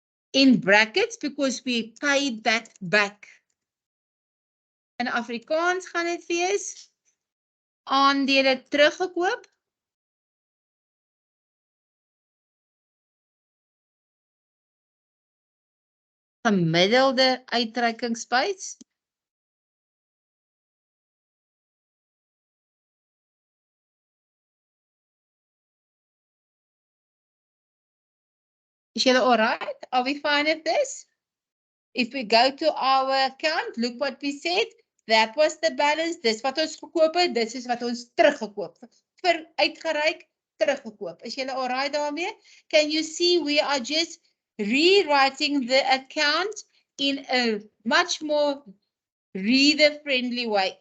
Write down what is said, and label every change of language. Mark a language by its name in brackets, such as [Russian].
[English] In brackets, because we paid that back. [Afrikaans] In Afrikaans gaan dit wees, aandele teruggekoop, gemiddelde uitreikingsprys, is julle alright? [English] Are we fine with this? If we go to our account, look what we said. That was the balance. [Afrikaans] Dis wat ons gekoop het. Dis is wat ons teruggekoop het. Vir uitgereik, teruggekoop. Is julle alright daarmee? [English] Can you see we are just rewriting the account in a much more reader-friendly way.